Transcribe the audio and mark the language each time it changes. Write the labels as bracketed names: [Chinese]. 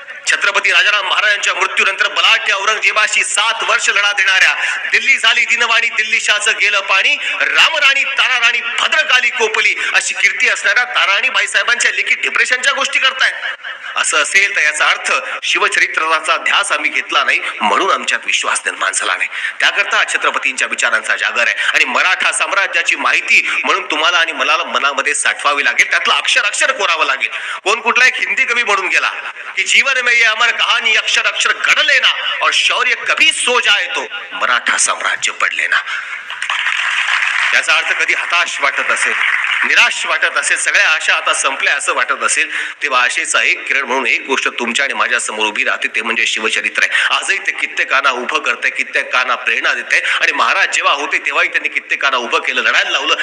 [Marathi] छत्रपती राजाराम महाराजांच्या मृत्यूनंतर बलाढ्य औरंगजेबाशी 7 वर्ष लढा देणाऱ्या, दिल्ली झाली दिनवाणी दिल्ली शाचं गेलं पाणी, रामराणी ताराराणी भद्रकाली कोपली अशी कीर्ती असणाऱ्या ताराणी बाईसाहेबांच्या लेखी डिप्रेशनच्या गोष्टी करतायत. असं असेल तर याचा अर्थ शिवचरित्राचा ध्यास आम्ही घेतला नाही म्हणून आमच्यात विश्वास निर्माण झाला नाही. त्याकरता छत्रपतींच्या विचारांचा जागर आहे आणि मराठा साम्राज्याची माहिती म्हणून तुम्हाला आणि मला मनामध्ये साठवावी लागेल. त्यातलं अक्षर अक्षर कोरावं लागेल. कोण कुठला एक हिंदी कवी म्हणून गेला की [Hindi] जीवन में ये अमर कहानी अक्षर अक्षर घड़ लेना और शौर्य कभी सो जाए तो मराठा साम्राज्य पड लेना. [Marathi] याचा अर्थ कधी हताश वाटत असेल, निराश वाटत असेल, सगळ्या आशा आता संपल्या असं वाटत असेल, तेव्हा आशेचा एक किरण म्हणून एक गोष्ट तुमच्या आणि माझ्या समोर उभी राहते, ते म्हणजे शिवचरित्र आहे. आजही ते कित्येकांना उभं करते, कित्येकांना प्रेरणा देते. आणि महाराज जेव्हा होते तेव्हाही त्यांनी कित्येकांना उभं केलं, लढायला लावलं.